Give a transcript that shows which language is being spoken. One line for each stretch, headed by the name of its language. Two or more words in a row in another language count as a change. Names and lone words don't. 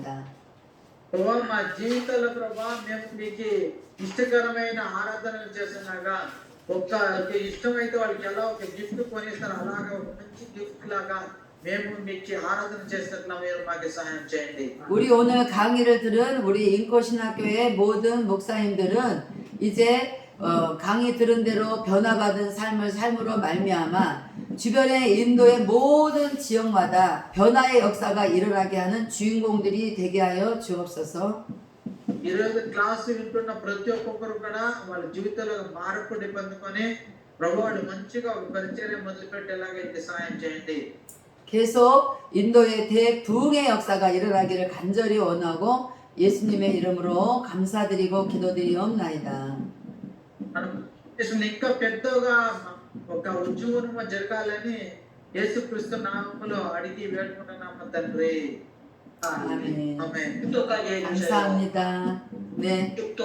Telugu: ప్రభువా మా జీవితాల్లో ప్రభువా మేము మీకు ఇష్టకరమైన ఆరాధనలు చేస్తున్నాగా ఒక ఇష్టమైతే వాళ్ళకి ఎలా ఒక గిఫ్ట్ కొనిస్తారు అలాగా ఒక మంచి గిఫ్ట్ లాగా మేము మీకు ఆరాధన చేస్తున్నా మీరు మాకు సహాయం చేయండి.
Korean: 우리 오늘 강의를 들은 우리 인코신학교의 모든 목사님들은 이제 강의 들은 대로 변화받은 삶으로 말미암아 주변의 인도의 모든 지역마다 변화의 역사가 일어나게 하는 주인공들이 되게 하여 주옵소서.
Telugu: ఈరోజు క్లాసు వింటున్న ప్రతి ఒక్కొక్కరు కూడా వాళ్ళ జీవితంలో మార్పు పొందుకొని ప్రభు వాళ్ళు మంచిగా ఒక పరిచర్య మొదలుపెట్టేలాగైతే సహాయం చేయండి.
Korean: 계속 인도의 대부흥의 역사가 일어나기를 간절히 원하고 예수님의 이름으로 감사드리고 기도드리옵나이다.
Telugu: మనం దేశం ఇంకా పెద్దగా ఒక ఉద్యమం జరగాలని యేసుక్రీస్తు నామములో అడిగి వేడుకుంటున్నాము తండ్రి.
Korean: 아멘.
Telugu: ఆమేన్.
Korean: 축도까지 해주세요. 감사합니다. 네. 축도